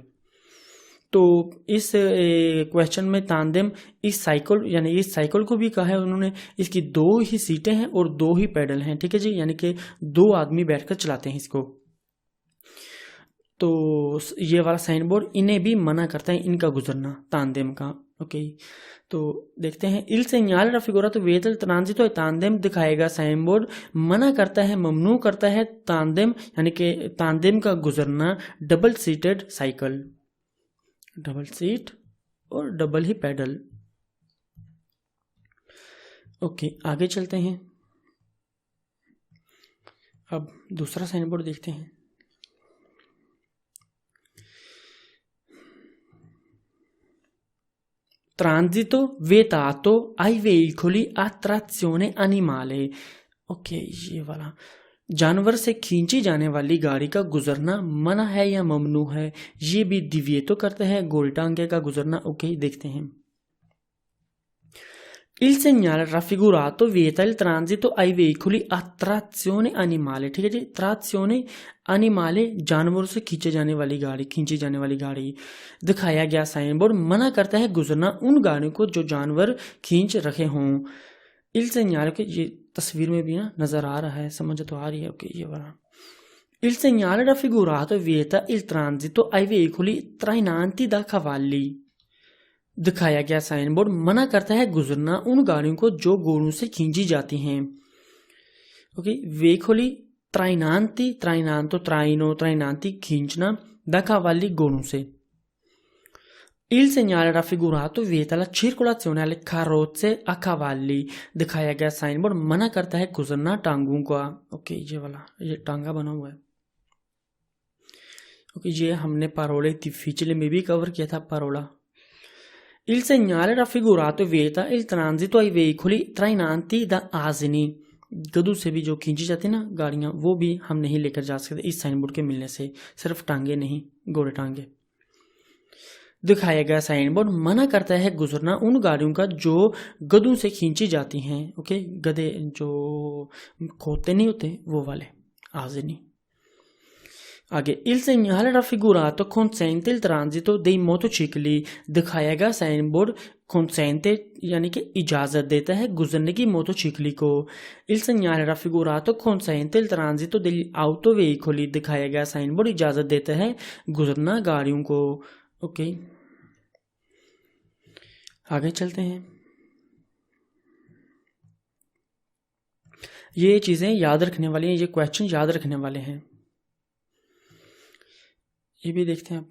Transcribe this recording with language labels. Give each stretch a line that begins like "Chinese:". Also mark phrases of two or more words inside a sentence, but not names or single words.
Urdu: تو اس کویسچن میں تانڈیم اس سائیکل کو بھی کہا ہے انہوں نے. اس کی 2 ہی سیٹیں ہیں اور 2 ہی پیڈل ہیں۔ ٹھیک ہے جی، یعنی کہ 2 آدمی بیٹھ کر چلاتے ہیں اس کو. تو یہ والا سائن بورڈ انہیں بھی منع کرتا ہے ان کا گزرنا، تانڈیم کا. اوکے، تو دیکھتے ہیں.
Italian: Il segnale raffigurato vieta il transito ai tandem,
Urdu: دکھائے گا سائن بورڈ منع کرتا ہے، ممنوع کرتا ہے تانڈیم یعنی کہ تانڈیم کا گزرنا
English: double seated cycle, double seat
Urdu: اور ڈبل ہی پیڈل. اوکے، آگے چلتے ہیں. اب دوسرا سائن بورڈ دیکھتے ہیں.
Italian: transito vietato ai veicoli a trazione animale,
Urdu: اوکے، یہ والا جانور سے کھینچی جانے والی گاڑی کا گزرنا منع ہے یا ممنوع ہے. یہ بھی دیویئتو کرتا ہے گول ٹانگے کا گزرنا. اوکے، دیکھتے ہیں.
Italian: Il segnale raffigurato vieta il transito ai veicoli a trazione animale,
Urdu: ٹھیک ہے جی,
Italian: trazione animale
Urdu: جانوروں سے کھینچی جانے والی گاڑی. دکھایا گیا سائن بورڈ منع کرتا ہے گزرنا ان گاڑیوں کو جو جانور کھینچ رکھے ہوں.
Italian: Il segnale
Urdu: کے یہ تصویر میں بھی نہ نظر آ رہا ہے، سمجھ تو آ رہی ہے. اوکے، یہ والا
Italian: Il segnale raffigurato vieta il transito ai veicoli trainanti da cavalli,
Urdu: دکھایا گیا سائن بورڈ منع کرتا ہے گزرنا ان گاڑیوں کو جو گھوڑوں سے کھینچی جاتی ہیں.
Italian: ओके, veicoli trainanti, trainanto traino, trainanti खींचना, da cavalli
Urdu: گھوڑوں سے.
Italian: Il segnale raffigurato vieta la circolazione alle carrozze a cavalli,
Urdu: دکھایا گیا سائن بورڈ منع کرتا ہے گزرنا ٹانگوں کا. اوکے، یہ والا یہ ٹانگہ بنا ہوا ہے. اوکے، یہ ہم نے
Italian: parole difficile
Urdu: میں بھی کور کیا تھا، پارولا.
Italian: Il segnale raffigurato vieta il transito ai veicoli trainanti da asini,
Urdu: گدھوں سے بھی جو کھینچی جاتی ہے نا گاڑیاں، وہ بھی ہم نہیں لے کر جا سکتے اس سائن بورڈ کے ملنے سے. صرف ٹانگے نہیں، گھوڑے ٹانگے۔ دکھایا گیا سائن بورڈ منع کرتا ہے گزرنا ان گاڑیوں کا جو گدھوں سے کھینچی جاتی ہیں. اوکے، گدھے جو کھوتے نہیں ہوتے وہ والے، آزینی.
Italian: आगे il segnale raffigurato consente il transito dei motocicli,
Urdu: دکھایا گیا سائن بورڈ consente یعنی کہ اجازت دیتا ہے گزرنے کی موٹوچکلی کو.
Italian: il segnale raffigurato consente il transito degli autoveicoli,
Urdu: دکھایا گیا سائن بورڈ اجازت دیتا ہے گزرنا گاڑیوں کو. اوکے آگے چلتے ہیں. یہ چیزیں یاد رکھنے والی ہیں، یہ کویسچن یاد رکھنے والے ہیں، یہ بھی دیکھتے ہیں آپ.